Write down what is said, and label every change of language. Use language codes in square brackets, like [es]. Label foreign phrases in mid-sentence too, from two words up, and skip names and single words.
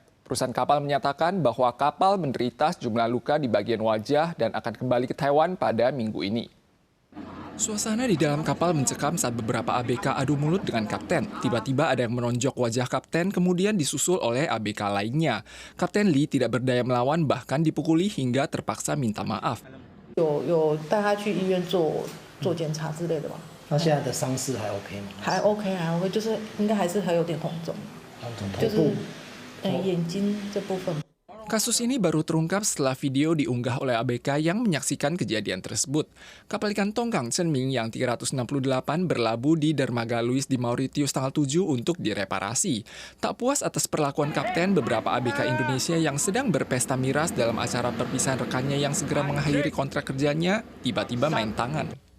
[id] Perusahaan kapal menyatakan bahwa kapal menderita sejumlah luka di bagian wajah dan akan kembali ke Taiwan pada minggu ini. Suasana di dalam kapal mencekam saat beberapa ABK adu mulut dengan kapten. Tiba-tiba ada yang menonjok wajah kapten, kemudian disusul oleh ABK lainnya. Kapten Lee tidak berdaya melawan, bahkan dipukuli hingga terpaksa minta maaf. [zh] 有带他去医院做检查之类的吗？他现在的伤势还 OK 吗？还 OK，就是应该还是还有点红肿，就是眼睛这部分。 [id] Kasus ini baru terungkap setelah video diunggah oleh ABK yang menyaksikan kejadian tersebut. Kapal ikan tongkang Zhenming yang 368 berlabuh di dermaga Louis di Mauritius tanggal 7 untuk direparasi. Tak puas atas perlakuan kapten, beberapa ABK Indonesia yang sedang berpesta miras dalam acara perpisahan rekannya yang segera mengakhiri kontrak kerjanya, tiba-tiba main tangan.